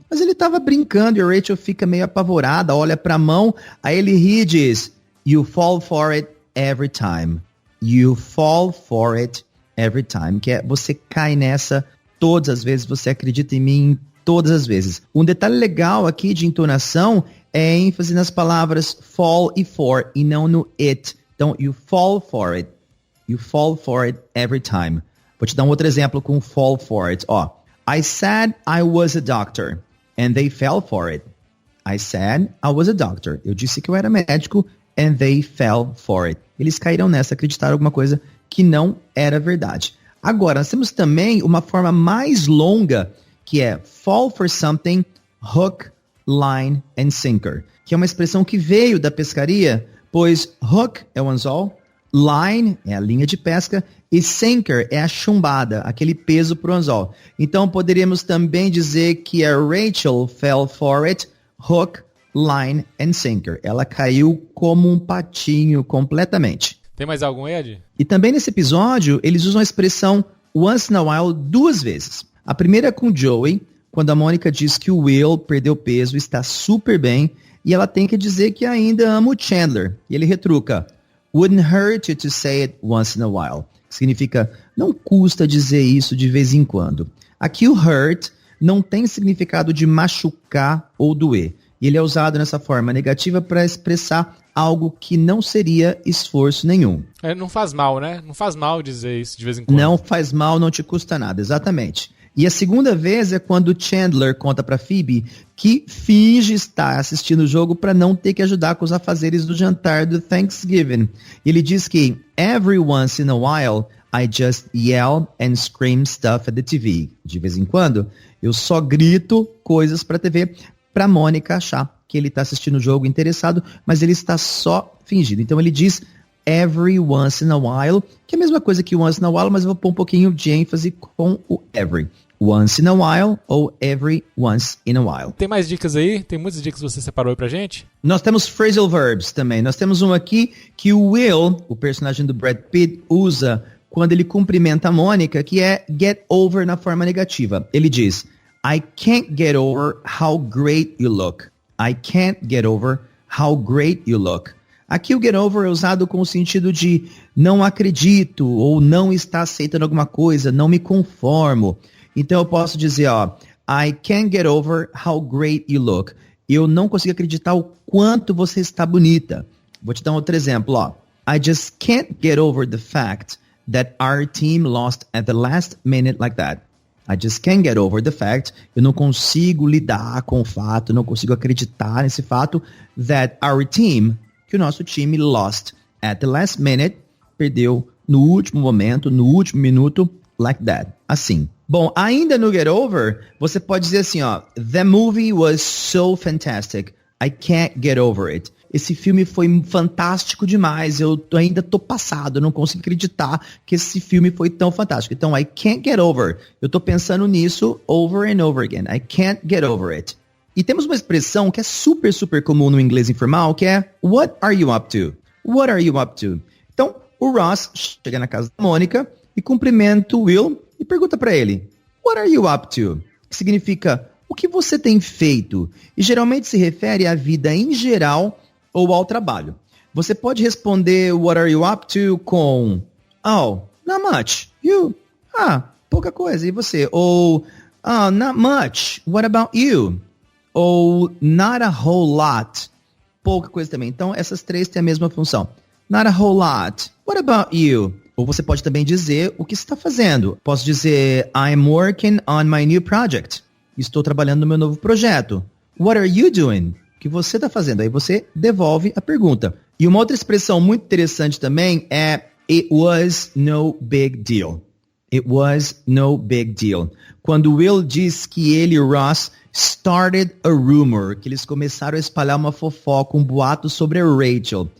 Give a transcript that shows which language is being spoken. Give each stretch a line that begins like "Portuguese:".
Portuguese: Mas ele tava brincando e a Rachel fica meio apavorada, olha pra mão, aí ele ri e diz,
English: you fall for it every time. You fall for it every time.
Portuguese: Que é, você cai nessa todas as vezes, você acredita em mim todas as vezes. Um detalhe legal aqui de entonação é ênfase nas palavras fall e for e não no it. Então,
English: you fall for it. You fall for it every time.
Portuguese: Vou te dar um outro exemplo com fall for it.
English: Ó, I said I was a doctor and they fell for it. I said I was a doctor.
Portuguese: Eu disse que eu era médico
English: and they fell for it.
Portuguese: Eles caíram nessa, acreditaram alguma coisa que não era verdade. Agora, nós temos também uma forma mais longa, que é fall for something, hook, line and sinker, que é uma expressão que veio da pescaria, pois hook é o anzol, line é a linha de pesca e sinker é a chumbada, aquele peso pro anzol. Então, poderíamos também dizer que a Rachel
English: fell for it, hook, line and sinker.
Portuguese: Ela caiu como um patinho completamente. Tem mais algum, Ed? E também nesse episódio, eles usam a expressão once in a while 2 vezes. A primeira é com Joey, quando a Mônica diz que o Will perdeu peso, está super bem, e ela tem que dizer que ainda ama o Chandler. E ele retruca,
English: wouldn't hurt you to say it once in a while.
Portuguese: Que significa, não custa dizer isso de vez em quando. Aqui o hurt não tem significado de machucar ou doer. E ele é usado nessa forma negativa para expressar algo que não seria esforço nenhum. Não faz mal, né? Não faz mal dizer isso de vez em quando. Não faz mal, não te custa nada, exatamente. E a segunda vez é quando Chandler conta para Phoebe que finge estar assistindo o jogo para não ter que ajudar com os afazeres do jantar do Thanksgiving. Ele diz que
English: every once in a while I just yell and scream stuff at the TV.
Portuguese: De vez em quando eu só grito coisas para a TV para Mônica achar que ele está assistindo o jogo interessado, mas ele está só fingindo. Então ele diz every once in a while, que é a mesma coisa que once in a while, mas eu vou pôr um pouquinho de ênfase com o every.
English: Once in a while ou every once in a while.
Portuguese: Tem mais dicas aí? Tem muitas dicas que você separou aí pra gente? Nós temos phrasal verbs também. Nós temos um aqui que o Will, o personagem do Brad Pitt, usa quando ele cumprimenta a Mônica, que é get over na forma negativa. Ele diz,
English: I can't get over how great you look. I can't get over how great you look.
Portuguese: Aqui o get over é usado com o sentido de não acredito ou não está aceitando alguma coisa, não me conformo. Então eu posso dizer, ó,
English: I can't get over how great you look.
Portuguese: Eu não consigo acreditar o quanto você está bonita. Vou te dar um outro exemplo, ó.
English: I just can't get over the fact that our team lost at the last minute like that. I just can't get over the fact,
Portuguese: eu não consigo lidar com o fato, não consigo acreditar nesse fato
English: that our team,
Portuguese: que o nosso time
English: lost at the last minute,
Portuguese: perdeu no último momento, no último minuto,
English: like that,
Portuguese: assim. Bom, ainda no get over, você pode dizer assim, ó,
English: the movie was so fantastic, I can't get over it.
Portuguese: Esse filme foi fantástico demais, eu ainda tô passado, eu não consigo acreditar que esse filme foi tão fantástico. Então,
English: I can't get over.
Portuguese: Eu tô pensando nisso
English: over and over again. I can't get over it.
Portuguese: E temos uma expressão que é super, super comum no inglês informal, que é
English: what are you up to?
Portuguese: What are you up to? Então, o Ross chega na casa da Mônica e cumprimenta o Will e pergunta pra ele,
English: what are you up to?
Portuguese: Que significa, o que você tem feito? E geralmente se refere à vida em geral ou ao trabalho. Você pode responder
English: what are you up to com oh, not much. You?
Portuguese: Pouca coisa. E você?
English: Ou not much. What about you? Ou not a whole lot.
Portuguese: Pouca coisa também. Então, essas três têm a mesma função.
English: Not a whole lot. What about you?
Portuguese: Ou você pode também dizer o que você está fazendo. Posso dizer
English: I'm working on my new project.
Portuguese: Estou trabalhando no meu novo projeto.
English: What are you doing?
Portuguese: O que você está fazendo? Aí você devolve a pergunta. E uma outra expressão muito interessante também é
English: it was no big deal. It was no big deal.
Portuguese: Quando Will diz que ele e o Ross
English: started a rumor,
Portuguese: que eles começaram a espalhar uma fofoca, um boato sobre a Rachel.